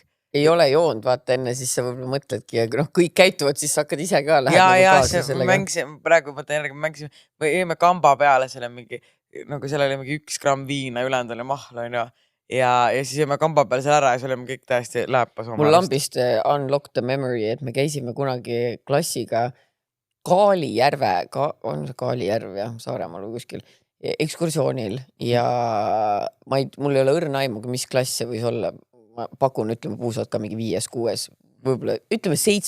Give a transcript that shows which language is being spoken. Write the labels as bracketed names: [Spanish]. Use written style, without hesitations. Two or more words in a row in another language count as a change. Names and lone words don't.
[Estonian] Ei ole joonud, vaata enne, siis sa võib-olla mõtledki ja kõik käituvad, siis sa hakkad ise ka lähed nagu kaasa sellega. Mängisime, praegu mõtlen järgi, mängisime, või jõime kamba peale selle mingi, nagu seal oli mingi 1 gramm viina, ülejäänud oli mahl, on ju. Ja siis jõime kamba peale seal ära ja see olime kõik täiesti lähepas. Mul lambist [English] unlock the memory, [Estonian] et me käisime kunagi klassiga Kaalijärve, on see Kaalijärv jah, Saaremaal või kuskil, ekskursioonil ja mul ei ole õrna aimuga, mis klass see võis olla. Ma pakun, ütleme, puusad ka mingi 5., 6., võib-olla, ütleme 7.